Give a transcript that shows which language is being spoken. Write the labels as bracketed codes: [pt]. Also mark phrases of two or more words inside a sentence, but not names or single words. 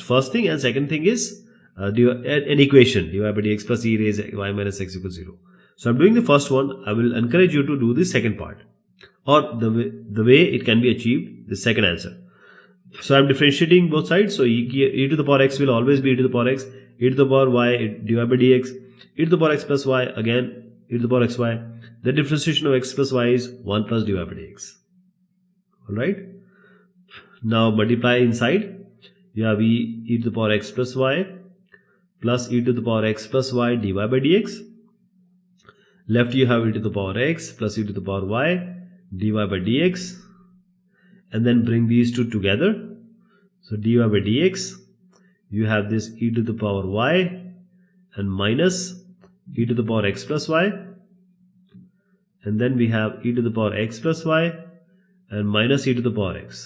[en] First thing and second thing is an equation, dy by dx plus e raised y minus x equals 0. So I'm doing the first one. I will encourage you to do the second part, or the way it can be achieved, the second answer. So I'm differentiating both sides. So e to the power x will always be e to the power x, e to the power y dy by dx, e to the power x plus y, again e to the power xy. The differentiation of x plus y is 1 plus dy by dx. Alright. Now multiply inside. You have e to the power x plus y plus e to the power x plus y dy by dx. Left you have e to the power x plus e to the power y dy by dx. And then bring these two together. So dy by dx, you have this e to the power y and minus e to the power x plus y. And then we have e to the power x plus y and minus e to the power x.